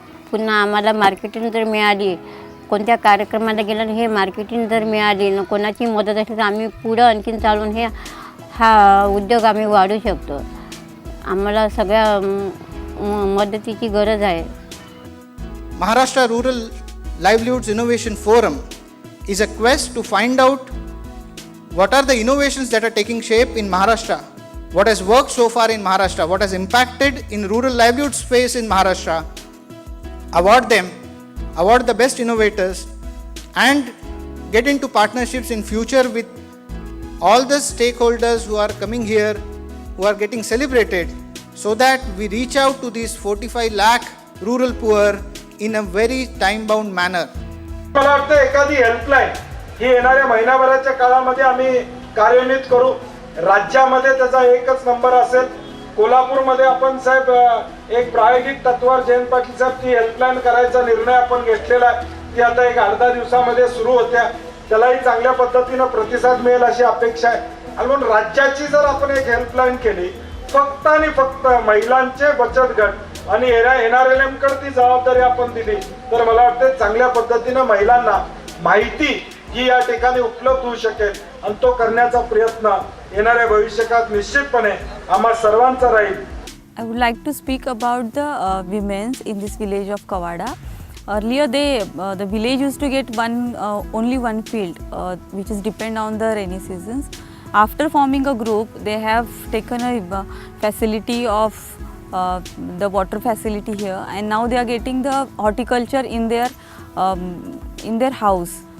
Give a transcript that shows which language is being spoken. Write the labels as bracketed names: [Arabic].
[Marathi] पुन्हा आम्हाला मार्केटिंग जर मिळाली, कोणत्या कार्यक्रमाला गेलं हे मार्केटिंग जर मिळाली न कोणाची मदत असली तर आम्ही पुढं आणखीन चालून हा उद्योग आम्ही वाढू शकतो. आम्हाला सगळ्या मदतीची गरज आहे. [English] Maharashtra Rural Livelihoods Innovation Forum is a quest to find out what are the innovations that are taking shape in Maharashtra, what has worked so far in Maharashtra, what has impacted in rural livelihood space in Maharashtra, award them, award the best innovators, and get into partnerships in future with all the stakeholders who are coming here, who are getting celebrated, so that we reach out to these 45 lakh rural poor in a very time bound manner. [Marathi] मला वाटतं एखादी helpline ही येणाऱ्या महिनाभराच्या काळामध्ये आम्ही कार्यान्वित करू. राज्यामध्ये त्याचा एकच नंबर असेल. कोल्हापूरमध्ये आपण साहेब एक प्रायोगिक तत्वावर जयंत पाटील साहेब ती हेल्पलाईन करायचा निर्णय आपण घेतलेला आहे. ती आता एक 8-10 दिवसामध्ये सुरू होत्या. त्यालाही चांगल्या पद्धतीनं प्रतिसाद मिळेल अशी अपेक्षा आहे. आणि म्हणून राज्याची जर आपण एक हेल्पलाईन केली, फक्त आणि फक्त महिलांचे बचत गट आणि NRLM कडे ती जबाबदारी आपण दिली तर मला वाटतं चांगल्या पद्धतीनं महिलांना माहिती ही या ठिकाणी उपलब्ध होऊ शकेल आणि तो करण्याचा प्रयत्न येणाऱ्या भविष्यात निश्चितपणे आम्हा सर्वांचा राहील. [English] I would like to speak about the women in this village of Kawada. Earlier the village used to get only one field which is depend on the rainy seasons. After forming a group, they have taken a facility of the water facility here, and now they are getting the horticulture in their house.